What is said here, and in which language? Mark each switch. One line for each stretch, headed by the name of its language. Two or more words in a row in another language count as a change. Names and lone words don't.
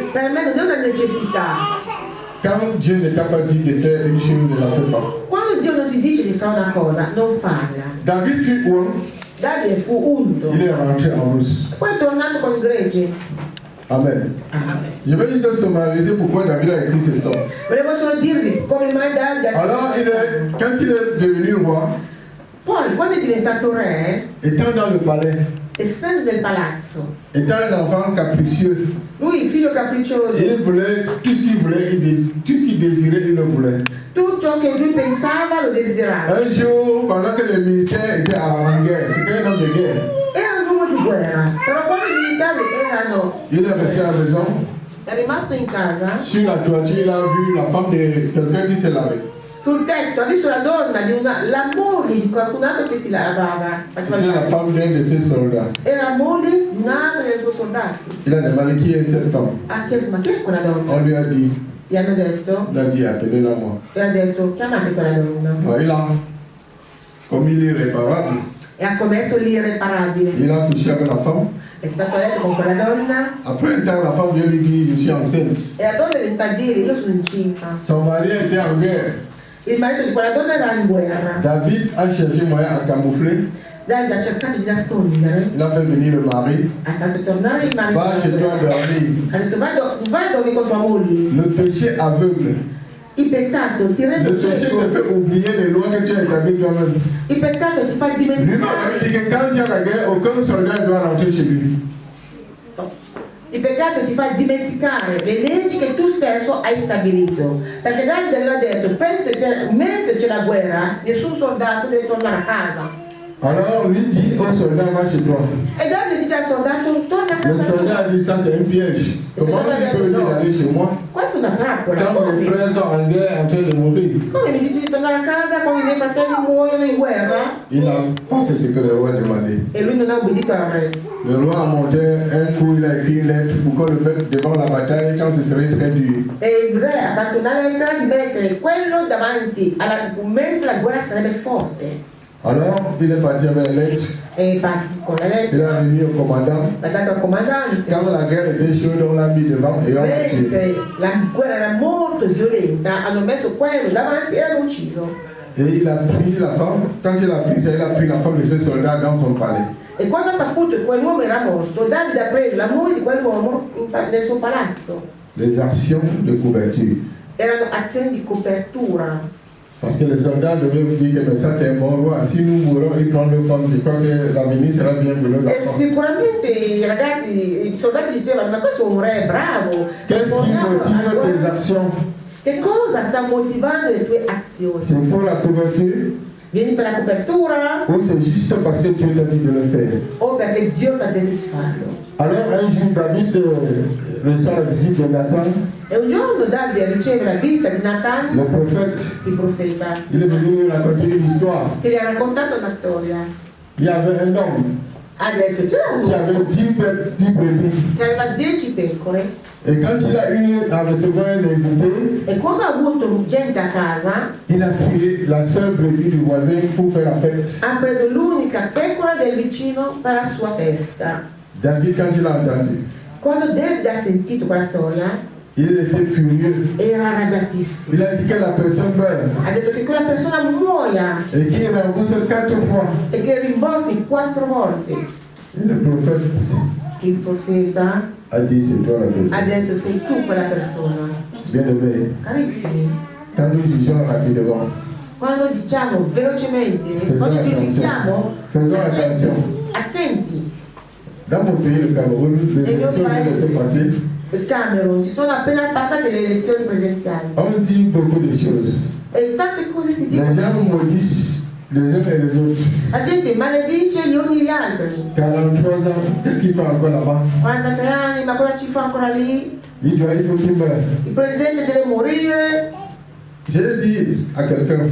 Italian: Per me non è una necessità.
French: Quand Dieu ne t'a pas dit de faire une chose, ne la fais pas.
Italian: Quando Dio non ti dice di fare una cosa, non farla.
French: David fut un,
Italian: Davide fu unto,
French: il est rentré en rousse.
Italian: poi è tornato con il gregge. Amen.
French: Je vais juste summariser pourquoi David a écrit ce son.
Italian: Volevo solo dirvi come mai Davide ha
French: Alors, quand il est devenu roi,
Italian: Poi, quando è diventato re,
French: étant dans le palais,
Italian: essendo del palazzo,
French: étant un enfant capricieux,
Italian: lui, figlio capriccioso,
French: il voulait tout ce qu'il voulait, tout ce qu'il désirait, il le voulait.
Italian: tutto ciò che lui pensava lo desiderava.
French: Un jour, pendant que les militaires étaient en guerre, c'était un homme de guerre,
Italian: Era un uomo di guerra, però quando i militari erano,
French: il est resté à la maison.
Italian: è rimasto in casa,
French: Sur la toiture, il a vu la femme de quelqu'un qui se lavait.
Italian: sul tetto ha visto la donna la moglie di qualcun altro che si lavava, faceva
French: C'était il la
Italian: bagno.
French: femme d'un de ses soldats.
Italian: Era la moglie di un altro dei suoi soldati.
French: Il a demandé qui est cette femme.
Italian: Ha chiesto, ma chi è quella donna?
French: On lui a dit,
Italian: Gli hanno detto,
French: il a dit, appelez-la moi.
Italian: e ha detto, chiamate quella donna.
French: Alors, il a, comme il est irréparable,
Italian: E ha commesso l'irreparabile.
French: il a couché avec la femme.
Italian: È stato a letto con quella donna
French: Après un temps, la femme vient lui dire, je suis enceinte.
Italian: e la donna diventa a dire, io sono incinta.
French: Son mari était en guerre.
Italian: Il marito di quella donna era in guerra.
French: David a cherché moyen à camoufler.
Italian: Davide ha cercato di nascondere,
French: Il a fait venir le mari.
Italian: ha fatto tornare il marito.
French: Va chez toi dormir.
Italian: Ha detto, vai a dormire con tua moglie.
French: Le péché aveugle.
Italian: Il peccato ti
French: Le
Italian: rende
French: péché te
Italian: cieco.
French: fait oublier les lois que tu as établies toi-même.
Italian: Il peccato ti fa
French: Lui-même avait
Italian: dimenticare.
French: dit que quand il y a la guerre, aucun soldat ne doit rentrer chez lui.
Italian: Il peccato ti fa dimenticare le leggi che tu stesso hai stabilito. Perché Davide aveva detto, mentre c'è la guerra, nessun soldato deve tornare a casa.
French: Alors lui dit au soldat, va chez toi.
Italian: E Davide dice al soldato, torna a
French: Le
Italian: casa.
French: soldat a dit, ça c'est un piège. Comment tu peux dire d'aller chez moi
Italian: Questa è una trappola.
French: quand mes
Italian: Come?
French: frères sont en guerre en train de mourir?
Italian: Come mi dici di tornare a casa quando i miei fratelli muoiono in guerra?
French: Il n'a pas fait ce que le roi demandait.
Italian: E lui non ha obbedito al re.
French: Le roi a monté un coup, il a écrit une lettre pour qu'on le mette devant la bataille quand ce serait très dur.
Italian: E il re ha fatto una lettera di mettere quello davanti mentre la guerra sarebbe forte.
French: Alors, il est parti avec la lettre,
Italian: E partito con la
French: il
Italian: lettera,
French: a remis au commandant.
Italian: l'ha dato al comandante.
French: Quand la guerre était chaude, on l'a mis devant et on l'a tué.
Italian: Mentre la guerra era molto violenta, hanno messo quello davanti e l'hanno ucciso.
French: Et il a pris la femme, quand il a pris ça, il a pris la femme de ses soldats dans son palais.
Italian: E quando ha saputo che quell'uomo era morto, Davide ha preso la moglie di quell'uomo nel suo palazzo.
French: Les actions de couverture.
Italian: Erano azioni di copertura.
French: Parce que les soldats devaient dire que mais ça c'est un bon roi. Si nous mourons, ils prennent nos femmes. Je crois que l'avenir sera bien pour nos
Italian: E
French: enfants.
Italian: sicuramente i soldati dicevano, ma questo è un re bravo.
French: Qu'est-ce qui motive tes actions?
Italian: Che cosa sta motivando le tue azioni?
French: C'est pour la couverture.
Italian: Vieni per la copertura
French: ou c'est juste parce que Dieu t'a dit de le faire.
Italian: o perché Dio ti ha detto di farlo.
French: Alors un jour, David reçoit la visite de Nathan,
Italian: E un giorno Davide riceve la visita di Nathan,
French: le prophète.
Italian: il profeta,
French: Il est venu lui raconter une histoire.
Italian: che gli ha raccontato una storia.
French: Il y avait un homme
Italian: Ha detto, c'era un
French: qui
Italian: uomo
French: avait 10 brebis.
Italian: che aveva 10 pecore
French: Et quand il a eu à recevoir un invité,
Italian: e quando ha avuto gente a casa
French: il a pris la seule brebis du voisin pour faire la fête.
Italian: ha preso l'unica pecora del vicino per la sua festa.
French: David, quand il a entendu,
Italian: Quando Davide ha sentito quella storia
French: il était furieux.
Italian: era arrabbiatissimo.
French: Il a dit que la personne meurt
Italian: Ha detto che quella persona muoia
French: et qu'il rembourse 4 fois.
Italian: e che rimborsi 4 volte.
French: Et le prophète
Italian: Il profeta
French: a dit c'est toi la
Italian: ha
French: personne.
Italian: detto sei tu quella persona.
French: Bien aimé,
Italian: Carissimi,
French: quand nous jugeons rapidement,
Italian: quando diciamo velocemente,
French: faisons
Italian: quando
French: attention.
Italian: giudichiamo,
French: Faisons attention.
Italian: attenti.
French: Dans mon pays, le Cameroun, les élections viennent de se passer.
Italian: Il Camerun, ci sono appena passate le elezioni presidenziali
French: On dit beaucoup de choses.
Italian: e tante cose si
French: Les
Italian: dicono.
French: gens maudissent les uns et les autres.
Italian: La gente maledice gli uni gli altri.
French: 43 ans, qu'est-ce qu'il fait encore là-bas?
Italian: 43 anni, ma cosa ci fa ancora lì?
French: Il faut qu'il meure.
Italian: Il presidente deve morire.
French: J'ai dit à quelqu'un,